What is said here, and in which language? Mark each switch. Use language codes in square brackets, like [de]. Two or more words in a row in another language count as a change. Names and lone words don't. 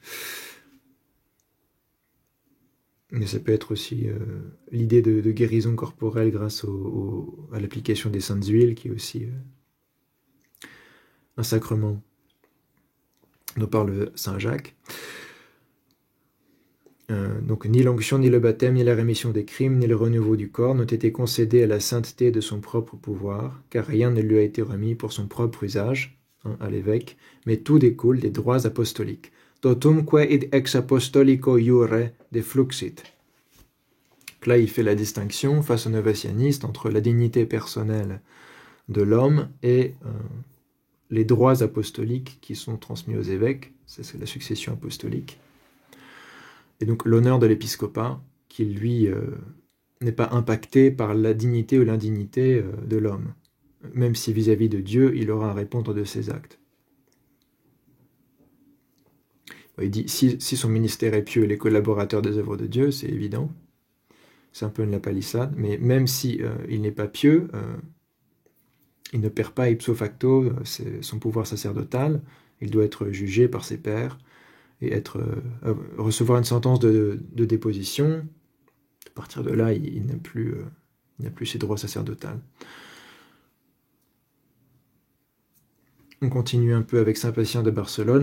[fr] Mais ça peut être aussi l'idée de guérison corporelle grâce à l'application des saintes huiles, qui est aussi un sacrement dont parle Saint Jacques. Donc ni l'onction, ni le baptême, ni la rémission des crimes, ni le renouveau du corps n'ont été concédés à la sainteté de son propre pouvoir, car rien ne lui a été remis pour son propre usage, à l'évêque, mais tout découle des droits apostoliques. [la] Totumque id ex apostolico iure defluxit. [fr] Là, il fait la distinction face aux novatianistes entre la dignité personnelle de l'homme et les droits apostoliques qui sont transmis aux évêques. Ça, c'est la succession apostolique. Et donc l'honneur de l'épiscopat, qui lui n'est pas impacté par la dignité ou l'indignité de l'homme, même si vis-à-vis de Dieu, il aura à répondre de ses actes. Il dit, si son ministère est pieux, il est collaborateur des œuvres de Dieu, c'est évident. C'est un peu une la palissade, mais même si il n'est pas pieux, il ne perd pas [la] ipso facto [fr] son pouvoir sacerdotal, il doit être jugé par ses pairs, et recevoir une sentence de déposition. À partir de là, il n'a plus ses droits sacerdotaux. On continue un peu avec Saint Patient de Barcelone.